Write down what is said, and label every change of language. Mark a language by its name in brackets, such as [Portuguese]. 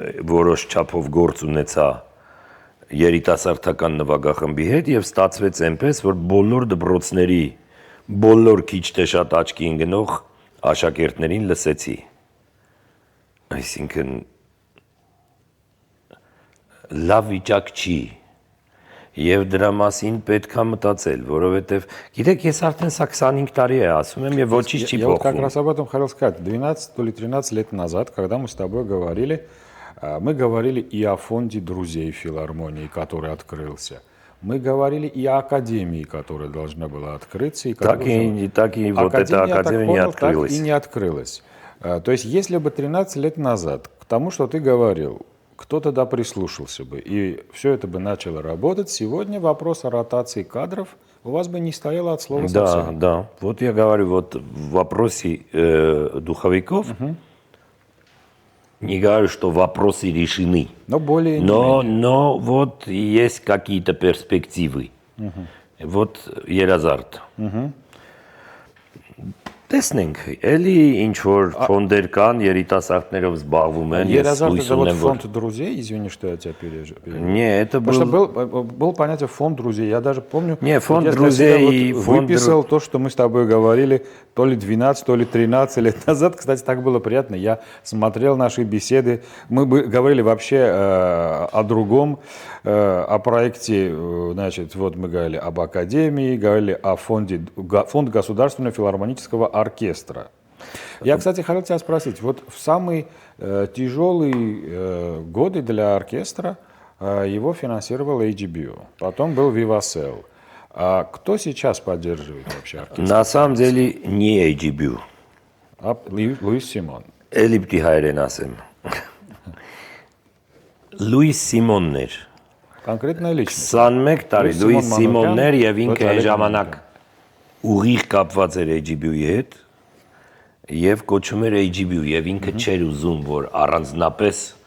[Armenian] որոշ չափով գործ ունեցա երիտասարդական նվագախմբի հետ եւ ստացվեց այնպես, որ բոլոր դպրոցների բոլոր քիչ թե շատ աչքի ընկնող աշակերտներին լսեցի։ Այսինքն լավ վիճակ չի եւ դրա մասին պետք է мտածել, որովհետեւ гитեք ես արդեն սա 25 տարի է ասում եմ եւ ոչինչ չի [Russian] Я вот как [Armenian] փոխվում։ [Russian] раз об этом хотел сказать. 12 или 13 лет назад, когда мы с тобой говорили, мы говорили и о фонде друзей филармонии, который открылся. Мы говорили и о академии, которая должна была открыться. И так и вот эта академия не открылась. Так и не открылась. То есть, если бы 13 лет назад к тому, что ты говорил, кто тогда прислушался бы, и все это бы начало работать, сегодня вопрос о ротации кадров у вас бы не стояло от слова совсем. Да. Вот я говорю, вот в вопросе духовиков, не говорю, что вопросы решены, но более но вот есть какие-то перспективы. [Armenian] Вот երազարդ։ Տեսնենք, էլի ինչ որ ֆոնդեր կան, երիտասարդներով զբաղվում են, ես հույս ունեմ, որ [Russian] фонд друзей, извини, что я тебя перебил. Не, это был понятие фонд друзей. Я даже помню, не, фонд я друзей, выписал то, что мы с тобой говорили то ли 12, то ли 13 лет назад. Кстати, так было приятно. Я смотрел наши беседы. Мы говорили вообще о другом, о проекте, значит, вот мы говорили об академии, говорили о фонд Государственного филармонического оркестра. Я, кстати, хотел тебя спросить, вот в самые тяжелые годы для оркестра его финансировал HBO, потом был Vivacel. А кто сейчас поддерживает вообще оркестр? На самом деле не HBO. А Луис Симон. [Armenian] Էլիպտի հայերեն ասեմ։ Լուիս Սիմոններ։ [Russian] Конкретная личность. [Armenian] 21 տարի Լուիս Սիմոններ եւ ինքը այն ժամանակ ուղիղ կապված էր HBO-ի հետ եւ կոչում էր HBO եւ ինքը չէր ուզում որ առանձնապես